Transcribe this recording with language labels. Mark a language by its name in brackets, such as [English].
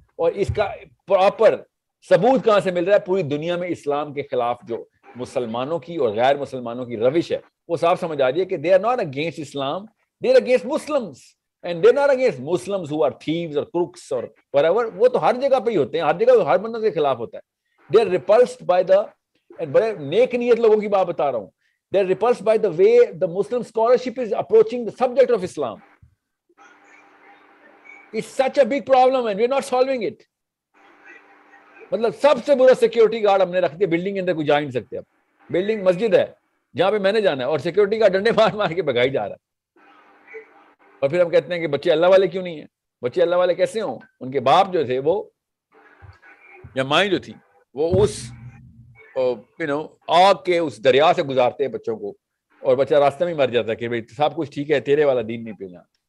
[Urdu] اور اس کا پراپر ثبوت کہاں سے مل رہا ہے؟ پوری دنیا میں اسلام کے خلاف جو مسلمانوں کی اور غیر مسلمانوں کی روش ہے وہ صاف سمجھ آ رہی ہے کہ [English] they are not against Islam, they are against Muslims, and they are not against Muslims who are thieves or crooks or whatever. [Urdu] وہ تو ہر جگہ پہ ہی ہوتے ہیں, ہر جگہ ہر بندوں کے خلاف ہوتا ہے. [English] they are repulsed by the, [Urdu] بڑے نیک نیت لوگوں کی بات بتا رہا ہوں, [English] they are repulsed by the way the Muslim scholarship is approaching the subject of Islam. It's such a big problem and we are not solving it. [Urdu] مطلب سب سے برا سیکیورٹی گارڈ ہم نے رکھ دیا, بلڈنگ کے اندر کوئی جا نہیں سکتے. اب بلڈنگ مسجد ہے جہاں پہ میں نے جانا ہے, اور سیکیورٹی گارڈ ڈنڈے مار کے بھگائی جا رہا ہے. اور پھر ہم کہتے ہیں کہ بچے اللہ والے کیوں نہیں ہیں. بچے اللہ والے کیسے ہوں؟ ان کے باپ جو تھے وہ, یا مائیں جو تھی وہ اس آگ کے اس دریا سے گزارتے ہیں بچوں کو, اور بچہ راستہ میں مر جاتا ہے کہ بھائی سب کچھ ٹھیک ہے, تیرے والا دین نہیں پینا.